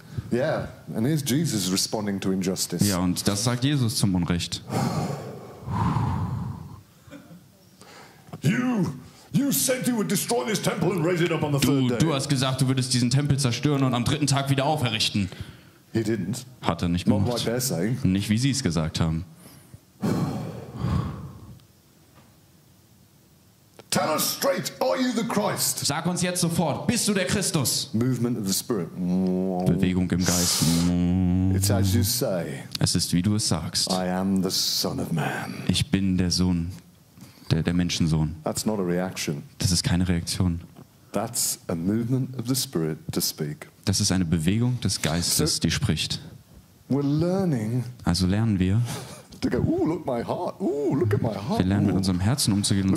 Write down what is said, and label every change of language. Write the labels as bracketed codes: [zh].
[en] Yeah, and here's Jesus responding to injustice. [de] Ja, und das sagt Jesus zum Unrecht. [en] You said you would destroy this temple and raise it up on the third day. [de] Du hast gesagt, du würdest diesen Tempel zerstören und am dritten Tag wieder auferrichten. [en] He didn't. [de] Hat er nicht [en] Not like [de] gemacht. [en] they're saying. [de] Nicht, wie sie es gesagt haben. [en] Tell us straight, are you the Christ? [de] Sag uns jetzt sofort, bist du der Christus? [en] Movement of the Spirit. [de] Bewegung im Geist. [en] It's as you say. [de] Es ist, wie du es sagst. [en] I am the Son of Man. [de] Ich bin der Sohn, der Menschensohn. [en] That's not a reaction. [de] Das ist keine Reaktion. [en] That's a movement of the Spirit to speak. [de] Das ist eine Bewegung des Geistes, die spricht. [en] We're learning [de] Also lernen wir. [en] to go, ooh, look my heart. Ooh, look at my heart. [de] Wir lernen mit unserem Herzen umzugehen und